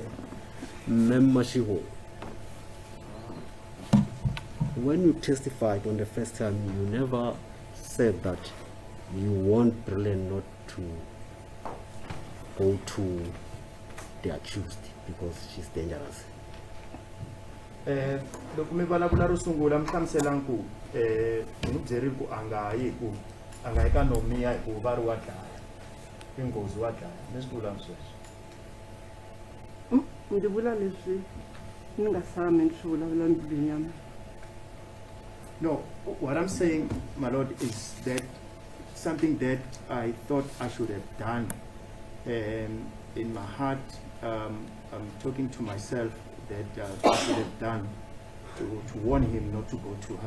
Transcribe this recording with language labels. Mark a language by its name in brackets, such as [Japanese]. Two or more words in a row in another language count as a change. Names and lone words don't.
[English] Ma'am Mashiho, when you testified on the first time, you never said that you want Brilliant not to go to the accused because she's dangerous. [Tsonga] Loko mi vulavula ro sungula mi hlamuselang ku mi n'wi byerile ku a nga yi ka Nomia hi ku va ri wa dlaya i nghozi wa dlaya mi swi vula sweswo. Ndzi vula leswi ni nga tshami ni swi vulavula mbilwini ya mina. [English] No, what I'm saying, my lord, is that something that I thought I should have done. In my heart, I'm talking to myself that I should have done to warn him not to go to her.